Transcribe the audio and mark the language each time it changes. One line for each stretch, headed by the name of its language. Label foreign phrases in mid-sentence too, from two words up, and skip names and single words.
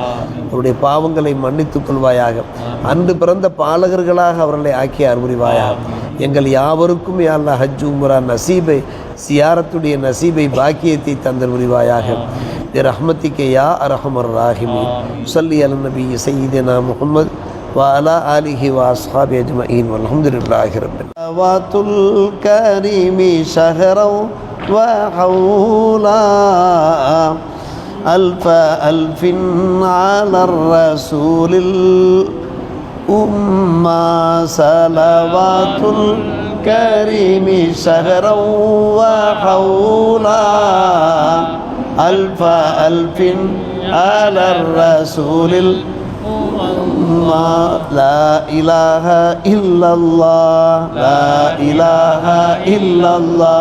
Tamil: அவருடைய பாவங்களை மன்னித்துக் கொள்வாயாக. அன்று பிறந்த பாலகர்களாக அவர்களை ஆக்கி அருள்வாயாக. எங்கள் யாவருக்கும்
Arabic: يا الله
Tamil: ஹஜ் உம்ரா நசீபை சியாரத்துடைய நசீபை பாக்கியத்தை தந்தல் புரிவாயாக.
Arabic: برحمتك يا أرحم الراحمين صل على النبي سيدنا محمد وعلى آله وأصحابه أجمعين والحمد لله رب العالمين. الكريم شهرا وحولا ألف ألف على الرسول الأمة صلوات الكريم شهرا وحولا ألف ألف على الرسول لا إله إلا الله لا إله إلا الله